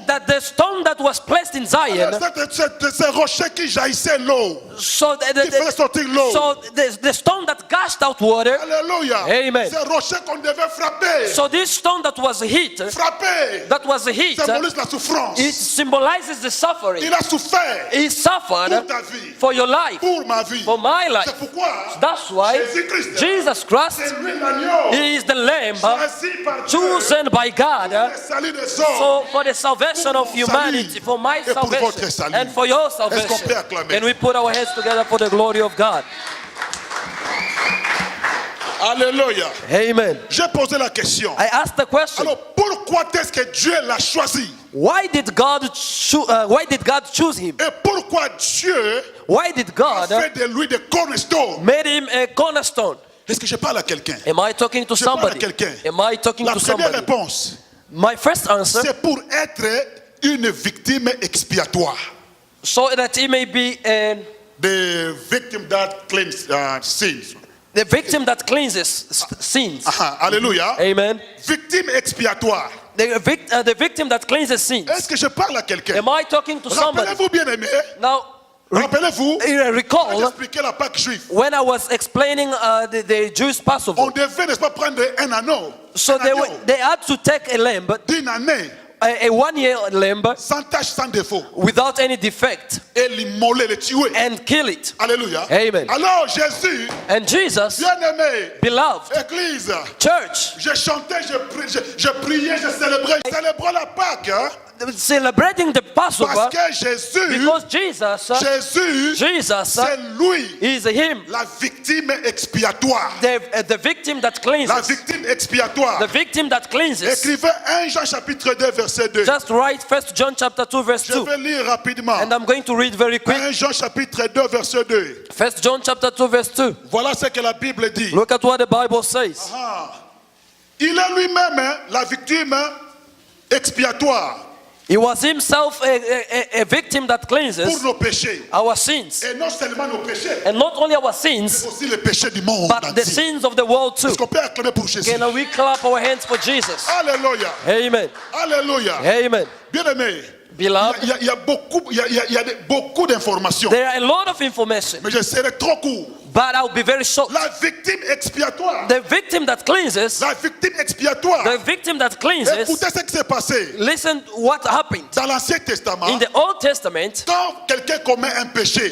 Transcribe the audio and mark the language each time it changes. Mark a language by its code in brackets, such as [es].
[en] that the stone that was placed in Zion, [fr] ces rochers qui jaillissaient l'eau, [en] so [fr] qui faisaient sortir l'eau. [en] so the stone that gushed out water, [fr] Alléluia. [en] Amen. [fr] Ces rochers qu'on devait frapper. [en] so this stone that was hit, [fr] Symbolise la souffrance. [en] it symbolizes the suffering. [fr] Il a souffert [en] He suffered [fr] pour ta vie, [en] for your life, [fr] pour ma vie. [en] for my life. [fr] C'est pourquoi [en] That's why [fr] Jésus-Christ, [en] Jesus Christ, [fr] c'est lui l'agneau, [en] He is the Lamb [fr] choisi par Dieu, [en] chosen by God, [fr] le salut des hommes. [en] so for the salvation [fr] Pour [en] of [fr] mon [en] humanity, [fr] salut [en] for my [fr] et pour votre [en] salvation, [fr] salut. [en] and for your [fr] Est-ce qu'on [en] salvation. [fr] peut acclamer? [en] Can we put our hands together for the glory of God? [fr] Alléluia. [en] Amen. [fr] J'ai posé la question. [en] I asked the question, [fr] Alors pourquoi est-ce que Dieu l'a choisi? [en] why did God choose him? [fr] Et pourquoi Dieu [en] Why did [fr] a [en] God [fr] fait de lui des cornerstones? [en] made him a cornerstone? [fr] Est-ce que je parle à quelqu'un? [en] Am I talking to [fr] Je parle à [en] somebody? [fr] quelqu'un. [en] Am I talking [fr] La [en] to [fr] première [en] somebody? [fr] réponse, [en] My first answer, [fr] c'est pour être une victime expiatoire. [en] so that he may be The victim that claims sins. the victim that cleanses sins. [fr] Aha, alléluia. [en] Amen. [fr] Victime expiatoire. [en] The victim that cleanses sins. [fr] Est-ce que je parle à quelqu'un? [en] Am I talking to somebody? [fr] Rappelez-vous bien aimé. [en] Now, [fr] Rappelez-vous. J'ai [en] recall [fr] expliqué la Pâque juive. [en] when I was explaining the Jewish Passover. [fr] On devait, n'est-ce pas, prendre un anneau. [en] So [fr] un agneau [en] they had to take a lamb, [fr] d'une année, [en] a 1 year lamb, [fr] sans tache, sans défaut, [en] without any defect, [fr] et l'immoler, le tuer. [en] and kill it. [fr] Alléluia. [en] Amen. [fr] Alors Jésus, [en] And Jesus, [fr] bien-aimé, [en] beloved [fr] Église, [en] church, [fr] je chantais, je priais, je célébrais. Célébrais la Pâque, hein, [en] celebrating the Passover, [fr] parce que Jésus, [en] because Jesus, [fr] c'est lui, [en] is him, [fr] la victime expiatoire. [en] the victim that [fr] La [en] cleanses, [fr] victime expiatoire. [en] the victim that cleanses. [fr] Écrivez 1 Jean chapitre 2 verset 2. [en] Just write 1 John chapter 2 verse [fr] Je [en] 2, [fr] vais lire rapidement. [en] and I'm going to read very quick. [fr] 1 Jean chapitre 2 verset 2. [en] 1 John chapter 2 verse 2. [fr] Voilà ce que la Bible dit. [en] Look at what the Bible says. Ah. [fr] Il est lui-même, hein, la victime expiatoire [en] He was himself a victim that [fr] pour [en] cleanses [fr] nos péchés. [en] our sins, [fr] Et non seulement nos péchés, [en] and not only our [fr] mais [en] sins, [fr] aussi les péchés du monde [en] but the [fr] entier. [en] sins of the world too. [fr] Est-ce qu'on peut acclamer pour Jésus? [en] Can we clap our hands for Jesus? [fr] Alléluia. [en] Amen. [fr] Alléluia. [en] Amen. [fr] Bien-aimé, [en] Beloved, [fr] il y a beaucoup d'informations. [en] there are a lot of information, [fr] Mais je serai trop court. [en] but I'll be very short. [fr] La victime expiatoire. [en] The victim that cleanses, [fr] La victime expiatoire. [en] the victim that cleanses, [fr] Écoutez ce qui s'est passé. [en] listen what happened. [fr] Dans l'Ancien Testament, [en] In the Old Testament, [fr] quand quelqu'un commet un péché,